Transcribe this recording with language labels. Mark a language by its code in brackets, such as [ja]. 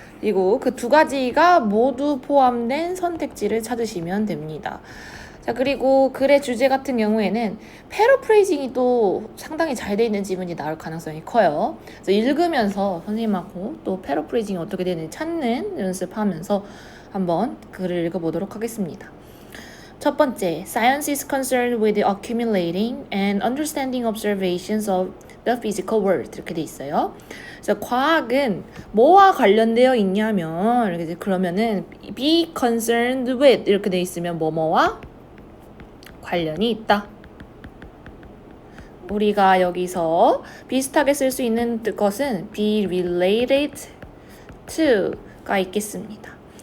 [ko] 그리고 그 2가지가 모두 포함된 선택지를 찾으시면 됩니다. 자, 그리고 글의 주제 같은 경우에는 패러프레이징이 또 상당히 잘 돼 있는 지문이 나올 가능성이 커요. 그래서 읽으면서 선생님하고 또 패러프레이징이 어떻게 되는지 찾는 연습하면서 한번 글을 읽어보도록 하겠습니다. [en] 첫 번째, Science is concerned with the accumulating and understanding observations of the physical world. [ko] 이렇게 돼 있어요. 그래서 과학은 뭐와 관련되어 있냐면, 이렇게 그러면은 [en] be concerned with [ko] 이렇게 돼 있으면 뭐뭐와 관련이 있다. 우리가 여기서 비슷하게 쓸 수 있는 것은 [en] be related to [ko] 가 있겠습니다.